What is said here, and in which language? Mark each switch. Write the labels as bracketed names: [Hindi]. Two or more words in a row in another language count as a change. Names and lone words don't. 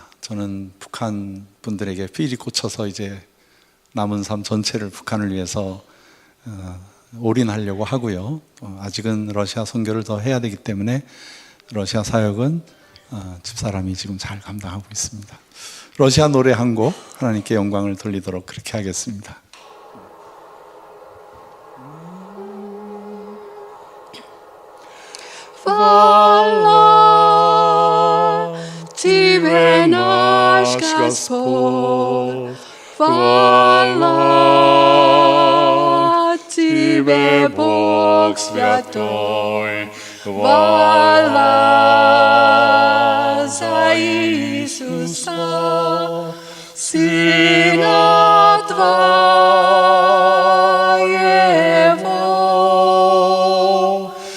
[Korean] 저는 북한 분들에게 필히 꽂혀서 이제 남은 삶 전체를 북한을 위해서 올인하려고 하고요. 아직은 러시아 선교를 더 해야 되기 때문에 러시아 사역은 집사람이 지금 잘 감당하고 있습니다. 러시아 노래 한 곡 하나님께 영광을 돌리도록 그렇게 하겠습니다. [Russian] Хвала Тебе, наш Господь, хвала Тебе, Бог святой, хвала за Иисуса, Сына Твоего.